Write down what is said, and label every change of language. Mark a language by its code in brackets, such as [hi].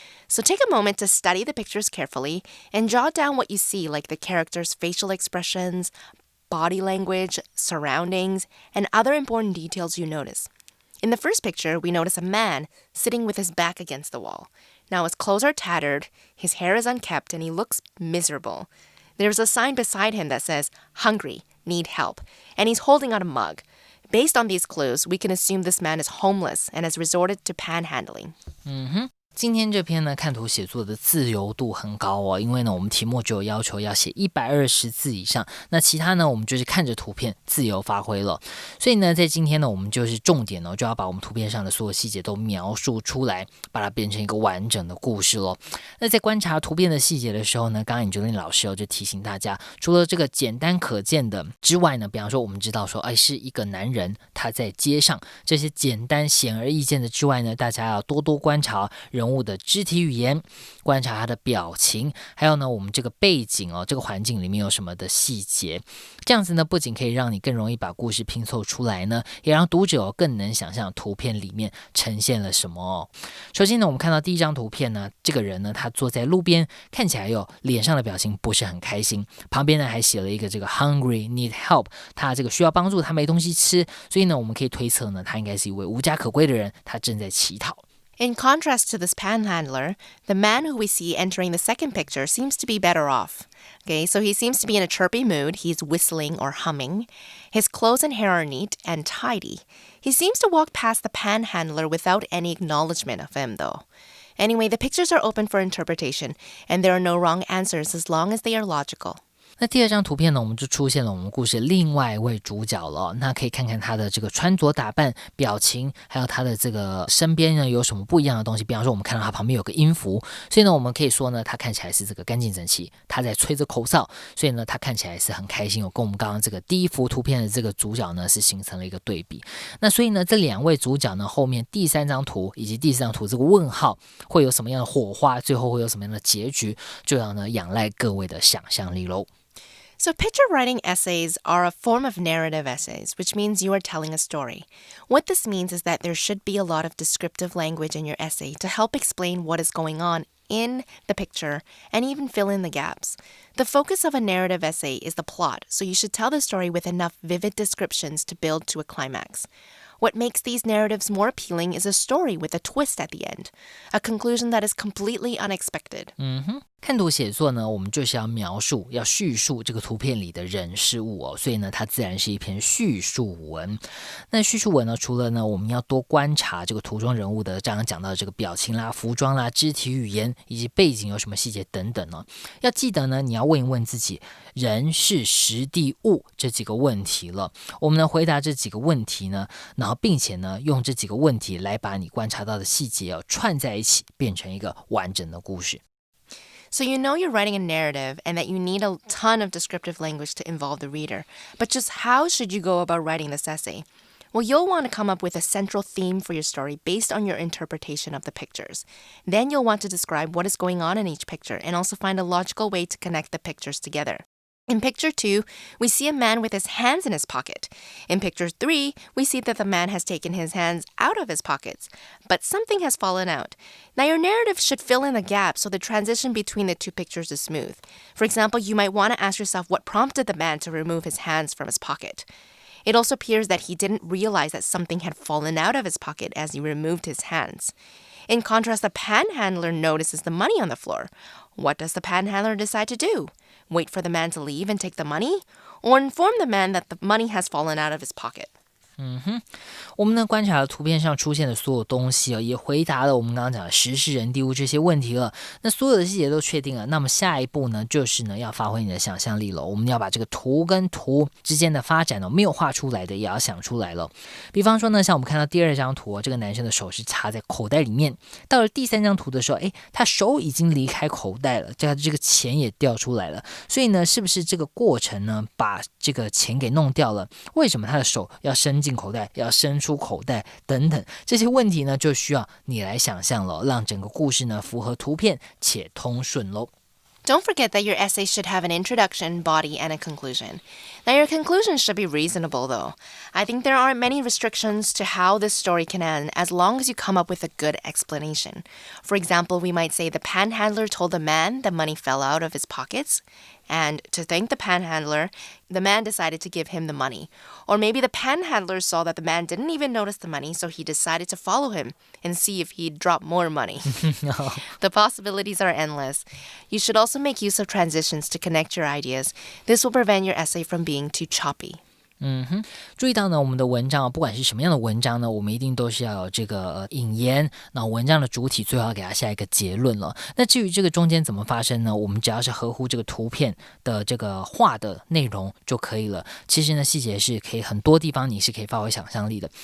[en] So take a moment to study the pictures carefully and jot down what you see, like the characters' facial expressions, body language, surroundings, and other important details you notice.In the first picture, we notice a man sitting with his back against the wall. Now his clothes are tattered, his hair is unkempt, and he looks miserable. There's a sign beside him that says, "Hungry, need help," and he's holding out a mug. Based on these clues, we can assume this man is homeless and has resorted to panhandling. [zh] 今天这篇呢看图写作的自由度很高哦，因为呢我们题目只有要求要写120字以上，那其他呢我们就是看着图片自由发挥了。所以呢在今天呢我们就是重点就要把我们图片上的所有细节都描述出来，把它变成一个完整的故事咯。那在观察图片的细节的时候呢，刚刚Angeline老师就提醒大家，除了这个简单可见的之外呢，比方说我们知道说是一个男人他在街上，这些简单显而易见的之外呢，大家要多多观察人物的肢体语言，观察他的表情，还有呢我们这个背景这个环境里面有什么的细节，这样子呢不仅可以让你更容易把故事拼凑出来呢，也让读者更能想象图片里面呈现了什么首先呢我们看到第一张图片呢，这个人呢他坐在路边，看起来脸上的表情不是很开心，旁边呢还写了一个这个 [en] hungry need help， [zh] 他这个需要帮助，他没东西吃，所以呢我们可以推测呢他应该是一位无家可归的人，他正在乞讨。 [en] In contrast to this panhandler, the man who we see entering the second picture seems to be better off. Okay, so he seems to be in a chirpy mood. He's whistling or humming. His clothes and hair are neat and tidy. He seems to walk past the panhandler without any acknowledgement of him, though. Anyway, the pictures are open for interpretation, and there are no wrong answers as long as they are logical. [zh] 那第二张图片呢，我们就出现了我们故事另外一位主角了。那可以看看他的这个穿着打扮、表情，还有他的这个身边呢有什么不一样的东西。比方说我们看到他旁边有个音符，所以呢我们可以说呢他看起来是这个干净整齐，他在吹着口哨，所以呢他看起来是很开心，跟我们刚刚这个第一幅图片的这个主角呢是形成了一个对比。那所以呢这两位主角呢后面第三张图以及第四张图这个问号会有什么样的火花，最后会有什么样的结局，就要呢仰赖各位的想象力咯。 [en] So picture writing essays are a form of narrative essays, which means you are telling a story. What this means is that there should be a lot of descriptive language in your essay to help explain what is going on in the picture and even fill in the gaps. The focus of a narrative essay is the plot, so you should tell the story with enough vivid descriptions to build to a climax. What makes these narratives more appealing is a story with a twist at the end, a conclusion that is completely unexpected. [zh] 看图写作呢，我们就是要描述、要叙述这个图片里的人事物哦，所以呢，它自然是一篇叙述文。那叙述文呢，除了呢，我们要多观察这个图中人物的，刚刚讲到的这个表情啦、服装啦、肢体语言以及背景有什么细节等等呢，要记得呢，你要问一问自己人、事、时、地、物这几个问题了。我们呢，回答这几个问题呢，然后并且呢，用这几个问题来把你观察到的细节哦串在一起，变成一个完整的故事。 [en] So you know you're writing a narrative and that you need a ton of descriptive language to involve the reader. But just how should you go about writing this essay? Well, you'll want to come up with a central theme for your story based on your interpretation of the pictures. Then you'll want to describe what is going on in each picture and also find a logical way to connect the pictures together. In picture 2, we see a man with his hands in his pocket. In picture 3, we see that the man has taken his hands out of his pockets, but something has fallen out. Now, your narrative should fill in the gaps so the transition between the two pictures is smooth. For example, you might want to ask yourself what prompted the man to remove his hands from his pocket. It also appears that he didn't realize that something had fallen out of his pocket as he removed his hands. In contrast, the panhandler notices the money on the floor. What does the panhandler decide to do? Wait for the man to leave and take the money? Or inform the man that the money has fallen out of his pocket? [zh] 我们呢观察了图片上出现的所有东西也回答了我们刚刚讲的时事人地物这些问题了。那所有的细节都确定了，那么下一步呢就是呢要发挥你的想象力了。我们要把这个图跟图之间的发展没有画出来的也要想出来了。比方说呢，像我们看到第二张图这个男生的手是插在口袋里面，到了第三张图的时候，他手已经离开口袋了，这个钱也掉出来了。所以呢，是不是这个过程呢把这个钱给弄掉了？为什么他的手要伸进口袋，要伸出口袋等等，这些问题呢就需要你来想象了，让整个故事呢符合图片且通顺咯。 [en] Don't forget that your essay should have an introduction, body, and a conclusion. Now, your conclusion should be reasonable, though. I think there aren't many restrictions to how this story can end as long as you come up with a good explanation. For example, we might say the panhandler told the man the money fell out of his pockets, and to thank the panhandler, the man decided to give him the money. Or maybe the panhandler saw that the man didn't even notice the money, so he decided to follow him and see if he'd drop more money. No. The possibilities are endless. You should also make use of transitions to connect your ideas. This will prevent your essay from being too choppy. [zh] 注意到呢，我们的文章不管是什么样的文章呢，我们一定都是要有这个引言，那文章的主体最后要给它下一个结论了。那至于这个中间怎么发生呢，我们只要是合乎这个图片的这个画的内容就可以了。其实呢，细节是可以很多地方你是可以发挥想象力的。